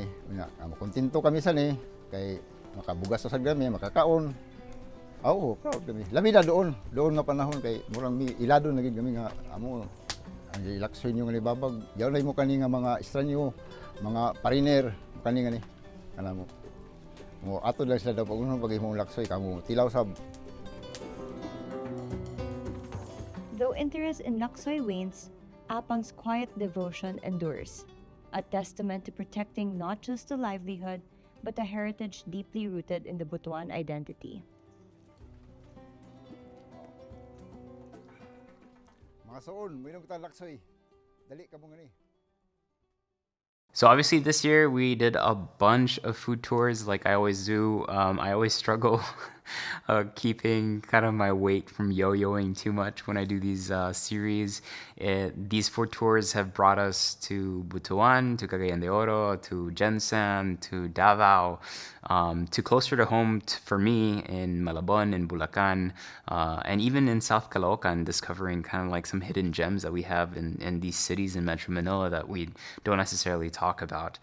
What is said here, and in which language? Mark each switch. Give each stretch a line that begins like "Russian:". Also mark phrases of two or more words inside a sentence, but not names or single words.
Cebuano: Kontento kami sa ni kay makabugas sa kami, makakaon. Proud kami. Labi na doon nga panahon kay murang ilado na gid kami nga amo ang ilaksoy niyo nga ni babag. Yaw na mo kani nga mga estranyo, mga pariner kani nga ni. Kana mo. Mo ato lang sila daw pag unong pag-imong laksoy kamo tilaw sab.
English: Though interest in laksoy wanes, Apang's quiet devotion endures, a testament to protecting not just the livelihood, but a heritage deeply rooted in the Butuan identity.
Cebuano: Mga soon, minom kita laksoy. Dali ka mo ngani.
English: So obviously this year we did a bunch of food tours like I always do. I always struggle keeping kind of my weight from yo-yoing too much when I do these series. These food tours have brought us to Butuan, to Cagayan de Oro, to Jensen, to Davao, to closer to home for me in Malabon, in Bulacan, and even in South Caloocan, discovering kind of like some hidden gems that we have in these cities in Metro Manila that we don't necessarily talk about.